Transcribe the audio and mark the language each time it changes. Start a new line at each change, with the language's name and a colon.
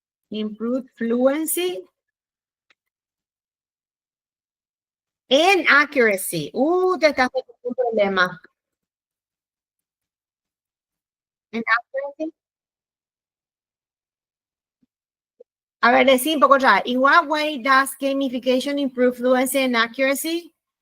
English: Improved fluency and accuracy.
Spanish: Te estás metiendo un problema.
English: And accuracy.
Spanish: A ver, decí un poco otra vez.
English: In what way does gamification improve fluency and accuracy?